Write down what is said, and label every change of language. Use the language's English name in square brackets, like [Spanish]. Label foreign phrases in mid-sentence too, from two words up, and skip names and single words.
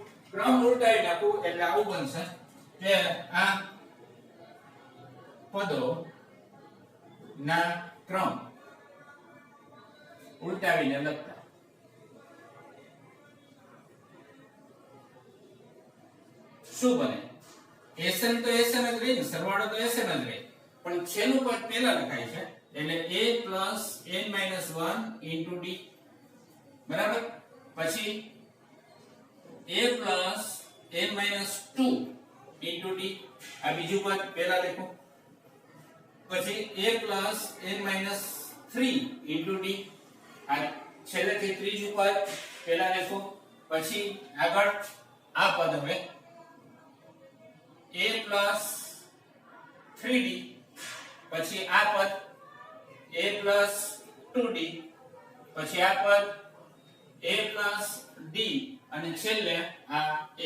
[Gujarati] ક્રમ ઉલટાવી નાખું એટલે આવું બનશે કે આ પદો ના ક્રમ ઉલટાવીને લખતા શું બને? Sn તો Sn જ રહે ને, સરવાળો તો Sn જ રહે, પણ છેલ્લું પદ પહેલા લખાય છે એટલે [English] a plus n-1 into d [Gujarati] બરાબર. પછી [English] a plus n-2 into d [Gujarati] આ બીજું પદ પહેલા લખો. પછી [English] a plus n-3 into d [Gujarati] આ છેલ્લેથી ત્રીજું પદ પહેલા લખો. પછી આગળ આ પદ હવે [English] a plus 3d [Gujarati] પછી આ પદ [English] a plus 2d [Gujarati] પછી આ પદ [English] a plus d [Gujarati] અને છેલ્લે આ a.